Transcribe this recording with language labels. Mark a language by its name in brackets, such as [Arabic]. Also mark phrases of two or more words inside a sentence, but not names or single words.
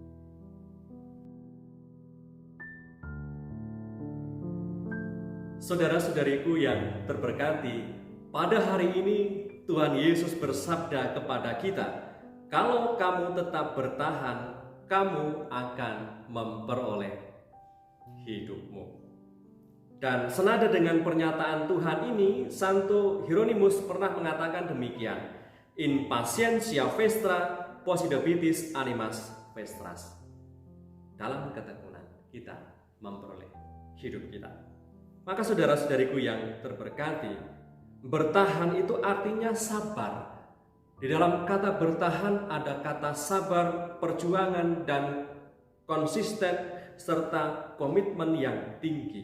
[Indonesian] Saudara-saudariku yang terberkati, pada hari ini Tuhan Yesus bersabda kepada kita, kalau kamu tetap bertahan, kamu akan memperoleh hidupmu. Dan senada dengan pernyataan Tuhan ini, Santo Hieronymus pernah mengatakan demikian, [Latin] "In patientia vestra possidebit animas vestras." [Indonesian] Dalam ketekunan kita memperoleh hidup kita. Maka saudara-saudariku yang terberkati, bertahan itu artinya sabar. Di dalam kata bertahan ada kata sabar, perjuangan, dan konsisten, serta komitmen yang tinggi.